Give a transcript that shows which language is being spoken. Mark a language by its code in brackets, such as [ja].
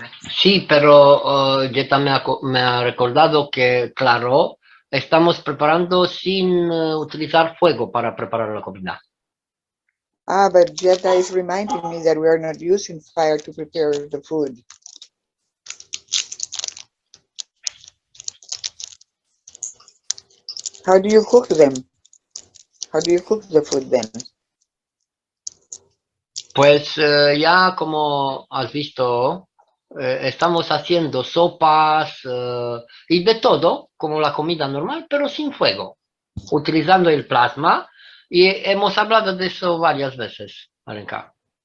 [es] Sí, pero Jetta me ha recordado que, claro, estamos preparando sin utilizar fuego para preparar la comida. [en] Ah, but Jetta is reminding me that we are not using fire to prepare the food. How do you cook them? How do you cook the food then? [es] Pues ya como has visto, estamos haciendo sopas y de todo, como la comida normal, pero sin fuego, utilizando el plasma. Y hemos hablado de eso varias veces, Alenka.